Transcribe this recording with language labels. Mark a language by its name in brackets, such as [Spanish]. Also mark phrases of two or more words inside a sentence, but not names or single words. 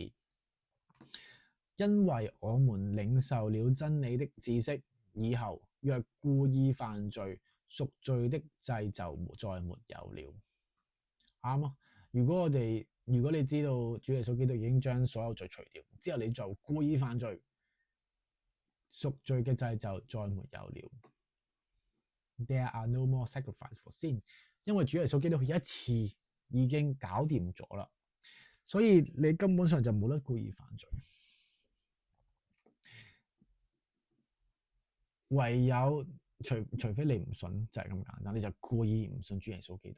[Cantonese] 因為我們領受了真理的知識以後，若故意犯罪，贖罪的祭就再沒有了。啱啊！如果你知道主耶穌基督已經將所有罪除掉，之後你就故意犯罪，贖罪嘅祭就再沒有了。 [English] There are no more sacrifice for sin， [Cantonese] 因為主耶穌基督佢一次已經搞掂咗啦，所以你根本上就冇得故意犯罪。唯有除非你唔信，就係咁簡單，你就故意唔信主耶穌基督。